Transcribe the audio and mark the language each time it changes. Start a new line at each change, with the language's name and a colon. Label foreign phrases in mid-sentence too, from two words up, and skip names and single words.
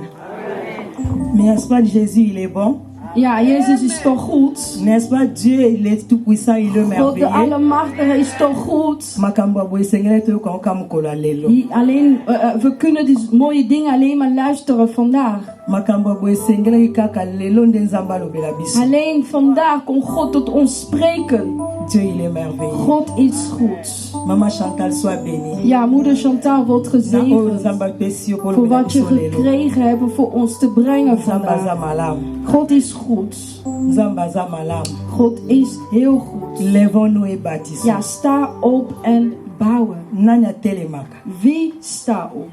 French: Mais n'est-ce pas Jésus, il est bon?
Dutch: Ja, Jezus is toch goed?
French: N'est-ce pas Dieu, il est tout puissant, il est merveilleux.
Dutch: God de Allemachtige is toch goed? Alleen, we kunnen die mooie dingen alleen maar luisteren vandaag. Alleen vandaag kon God tot ons spreken.
French: Dieu, il est merveilleux.
Dutch: God is goed.
French: Maman Chantal, sois bénie.
Dutch: Ja, moeder Chantal wordt gezegend voor wat je gekregen hebt voor ons te brengen vandaag. God is goed. God is heel goed. Ja, sta op en bouwen. Wie staat op?